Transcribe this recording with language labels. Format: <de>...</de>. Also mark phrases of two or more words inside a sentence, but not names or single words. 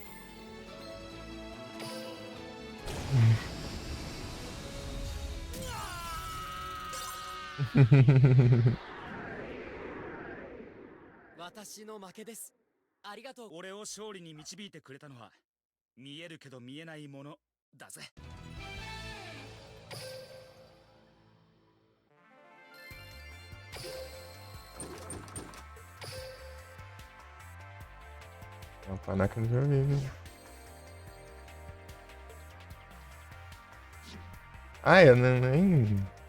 <ja>私の負けです。ありがとう。俺を勝利に導いてくれたのは見えるけど見えないものだぜ。</ja> <pt>É o panaca do joguinho. Ah, eu não, nem.</pt>